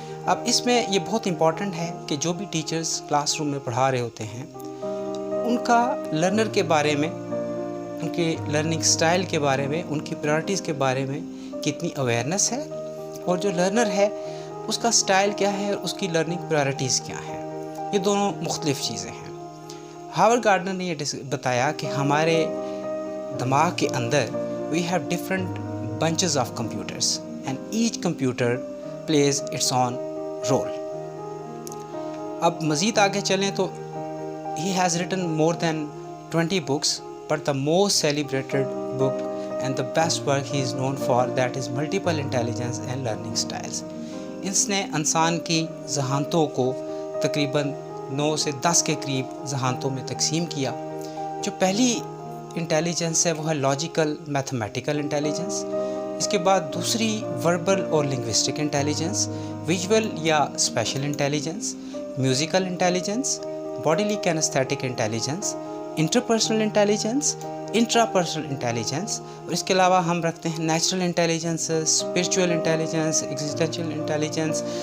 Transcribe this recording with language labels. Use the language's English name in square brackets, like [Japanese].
[Urdu] اب اس میں یہ بہت امپورٹنٹ ہے کہ جو بھی ٹیچرز کلاس روم میں پڑھا رہے ہوتے ہیں ان کا لرنر کے بارے میں، ان کے لرننگ سٹائل کے بارے میں، ان کی پرائرٹیز کے بارے میں کتنی اویئرنیس ہے، اور جو لرنر ہے اس کا سٹائل کیا ہے اور اس کی لرننگ پرائرٹیز کیا ہیں. یہ دونوں مختلف چیزیں ہیں. ہاورڈ گارڈنر نے یہ بتایا کہ ہمارے دماغ کے اندر [English] We have different bunches of computers and each computer plays its own role. [Urdu] اب مزید آگے چلیں تو [English] he has written more than 20 books, but the most celebrated book and the best work he is known for that is multiple intelligence and learning styles. [Urdu] اس نے انسان کی ذہانتوں کو تقریباً 9 سے 10 کے قریب ذہانتوں میں تقسیم کیا. جو پہلی انٹیلیجنس ہے وہ ہے لاجیکل میتھمیٹیکل انٹیلیجنس. اس کے بعد دوسری وربل اور لنگوسٹک انٹیلیجنس، ویژول یا special intelligence, musical intelligence, bodily کینستھیٹک intelligence, interpersonal intelligence, intra personal intelligence, اور اس کے علاوہ ہم رکھتے ہیں natural intelligence, spiritual intelligence, existential intelligence.